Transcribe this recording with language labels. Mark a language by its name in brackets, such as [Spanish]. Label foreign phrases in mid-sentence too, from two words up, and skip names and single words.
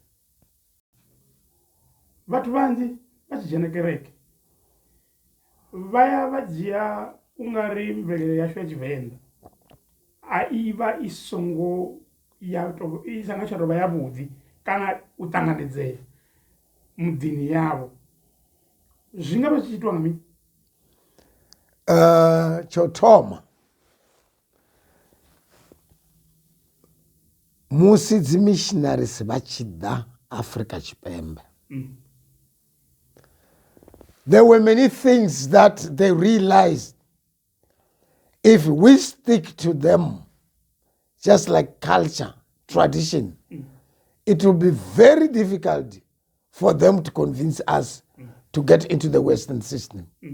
[Venda] vhathu vanzhi vha tshi dzhena kereke vha ya vha dzhia ungari mvelele yashu ya Tshivenḓa a i vha i songo ya to i sanga tsha tovha ya vhuḓi kana u ṱanganedzea muḓini yavho zwi nga vha zwi tshi itiwa nga mini tsho thoma musi dzi missionaries vha tshi ḓa Afrika Tshipembe [English] there were many things that they realized if we stick to them just like culture, tradition, it will be very difficult for them to convince us to get into the Western system.